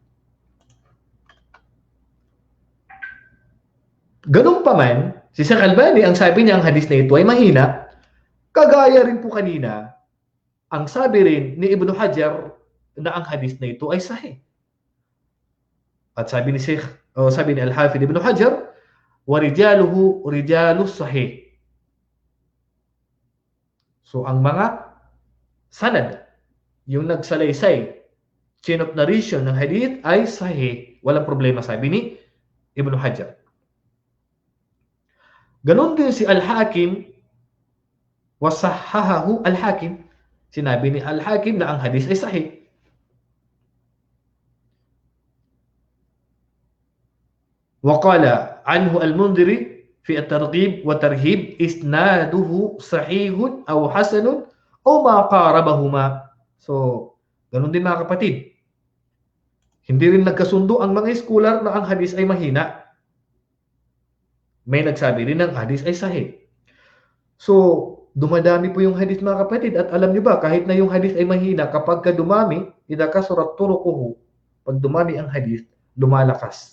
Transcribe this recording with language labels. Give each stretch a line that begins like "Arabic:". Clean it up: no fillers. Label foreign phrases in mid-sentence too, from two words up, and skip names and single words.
Filipino: Ganun pa man, si Sheikh Albani ang sabi niya ang hadis na ito ay mahina, kagaya rin po kanina, ang sabi rin ni Ibn Hajar na ang hadis na ito ay sahih. At sabi ni sabi ni Al-Hafidh Ibn Hajar,
Arabic: ورجاله رجال الصحيح.
Filipino: So ang mga sanad, yung nagsalaysay,
English: chain of narration
Filipino: ng hadith ay sahih. Walang problema, sabi ni Ibn Hajar. Ganon din si Al-Hakim, wasahahahu Al-Hakim. Sinabi ni Al-Hakim na ang hadith ay sahih.
Arabic: وقال عنه المنذري في الترغيب والترهيب إسناده صحيح أو حسن أو ما قاربهما.
Filipino: So, ganun din mga kapatid. Hindi rin nagkasundo ang mga scholar na ang hadis ay mahina. May nagsabi rin ng hadis ay sahih. So, dumadami po yung hadis mga kapatid. At alam niyo ba, kahit na yung hadis ay mahina, kapag ka dumami,
Arabic: إذا كثرت طرقه,
Filipino: pag dumami ang hadis, lumalakas.